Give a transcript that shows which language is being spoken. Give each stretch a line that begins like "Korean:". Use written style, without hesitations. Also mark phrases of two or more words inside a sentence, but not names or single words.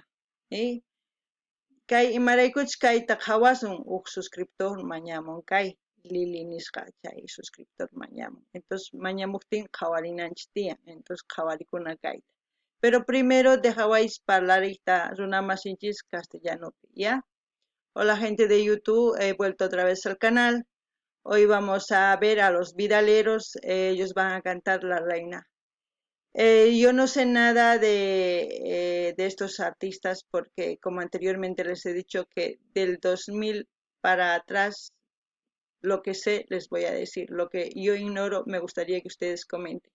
Quechua: Kay imaraykuchus kayta hawasun uk suscriptor mañamun kay Lili nisqa chay suscriptor mañamun. Entonces mañamuktin qawarinanchis tiyan. Entonces qawarikuna kayta.
Spanish: Pero primero
Quechua: dejawaychis parlariyta runamasinchis castellanopi, ¿ya?
Spanish: Hola gente de YouTube, he vuelto otra vez al canal. Hoy vamos a ver a los Vidaleros, ellos van a cantar La Reina. Yo no sé nada de estos artistas porque como anteriormente les he dicho que del 2000 para atrás lo que sé les voy a decir, lo que yo ignoro me gustaría que ustedes comenten.